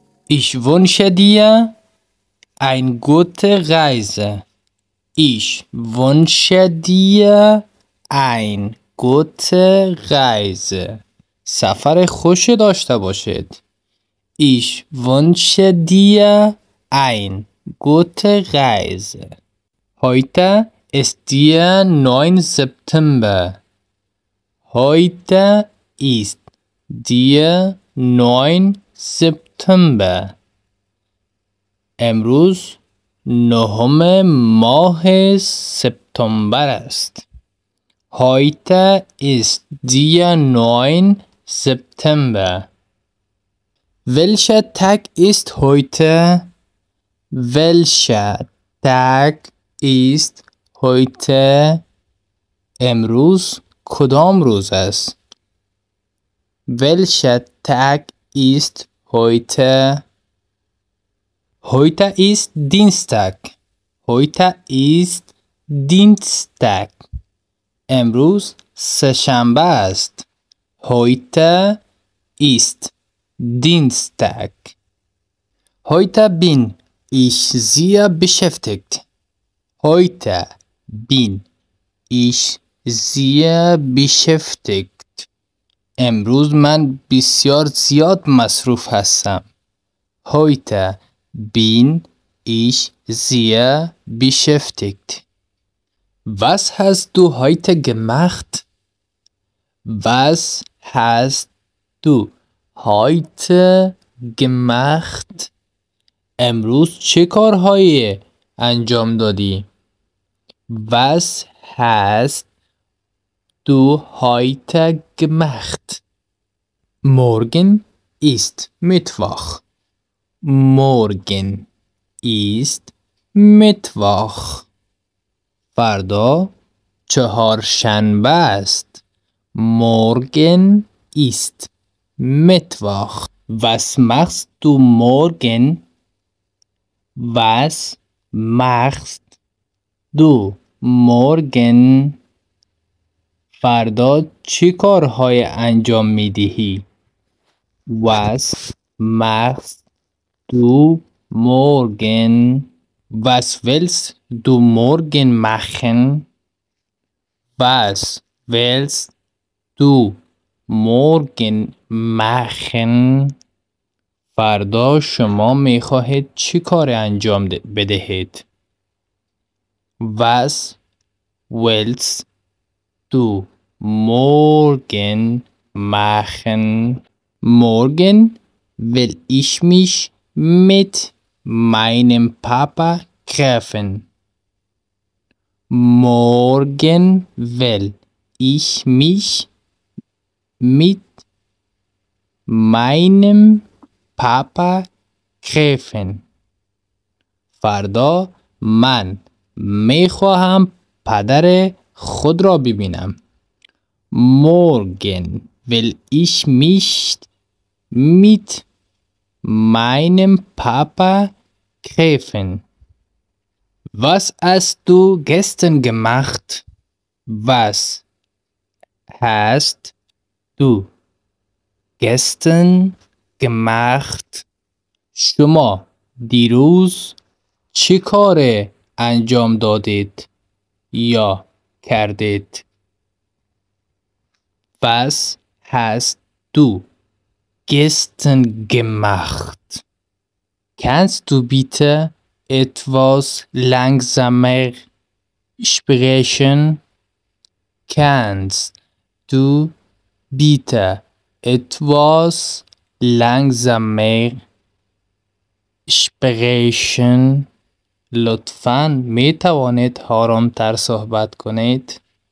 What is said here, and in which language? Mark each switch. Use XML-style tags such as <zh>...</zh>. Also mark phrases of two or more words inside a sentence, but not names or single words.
<de>Ich wünsche dir eine gute Reise. Ich wünsche dir eine gute Reise.</de> <fa>سفر خوشی داشته باشید.</fa> <de>Ich wünsche dir eine gute Reise. Heute ist der 9. September. Heute ist der 9 September.</de> <fa>امروز 9 ماه سپتامبر است.</fa> <de>Heute ist der 9 September. Welcher Tag ist heute? Welcher Tag ist heute?</de> <fa>امروز کدام روز است؟</fa> <de>Welcher Tag ist heute? Heute ist Dienstag. Heute ist Dienstag.</de> <fa>امروز سه‌شنبه است.</fa> <de>Heute ist Dienstag. Heute bin ich sehr beschäftigt. Heute bin ich sehr beschäftigt.</de> <fa>امروز من بسیار زیاد مصروف هستم.</fa> <de>Heute bin ich sehr beschäftigt. Was hast du heute gemacht? Was hast du heute gemacht?</de> <fa>امروز چه کارهایی انجام دادی؟</fa> <de>Was hast du heute gemacht? Morgen ist Mittwoch. Morgen ist Mittwoch.</de> <fa>فردا چهارشنبه است.</fa> <de>Morgen ist Mittwoch. Was machst du morgen? Was machst du morgen?</de> <fa>فردا چی کارهای انجام میدهی؟</fa> <de>Was machst du morgen? Was willst du morgen machen? Was willst du morgen machen?</de> <fa>فردا شما میخواهید چی کار انجام بدهید؟</fa> <de>Was willst du morgen machen? Morgen will ich mich mit meinem Papa treffen. Morgen will ich mich mit meinem Papa treffen.</de> <fa>فردا من میخواهم پدر خود را ببینم.</fa> <de>Morgen will ich mich mit meinem Papa treffen. Was hast du gestern gemacht? Was hast du gestern gemacht?</de> <fa>شما دیروز چی کار انجام دادید یا کردید؟</fa> <de>Was hast du gestern gemacht? Kannst du bitte etwas langsamer sprechen? Kannst du bitte etwas langsamer sprechen?</de> <fa>لطفاً می توانید آرامتر صحبت کنید؟</fa>